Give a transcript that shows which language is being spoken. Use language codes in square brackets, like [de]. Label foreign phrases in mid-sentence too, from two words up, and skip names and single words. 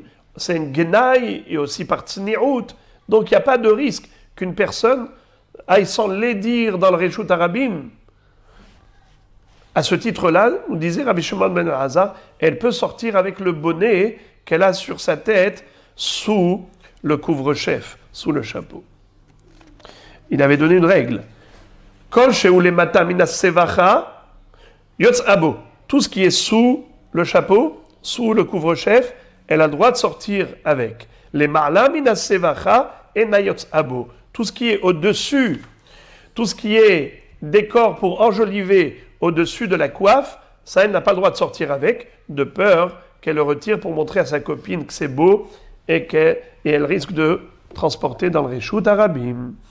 [fr] C'est une genaï et aussi par tsni'out. Donc il n'y a pas de risque qu'une personne aille sans l'aidir dans le [he] רשות הרבים. [fr] À ce titre-là, nous disait Rabbi Shimon ben Elazar, elle peut sortir avec le bonnet qu'elle a sur sa tête sous le couvre-chef, sous le chapeau. Il avait donné une règle. [he] כל שהוא למטה מן השבכה, יוצא בו. [fr] Tout ce qui est sous le chapeau, sous le couvre-chef, elle a le droit de sortir avec. [he] למעלה מן השבכה, אינו יוצא בו. [fr] Tout ce qui est au-dessus, tout ce qui est décor pour enjoliver au-dessus de la coiffe, ça, elle n'a pas le droit de sortir avec, de peur qu'elle le retire pour montrer à sa copine que c'est beau et elle risque de transporter dans le [he] רשות הרבים.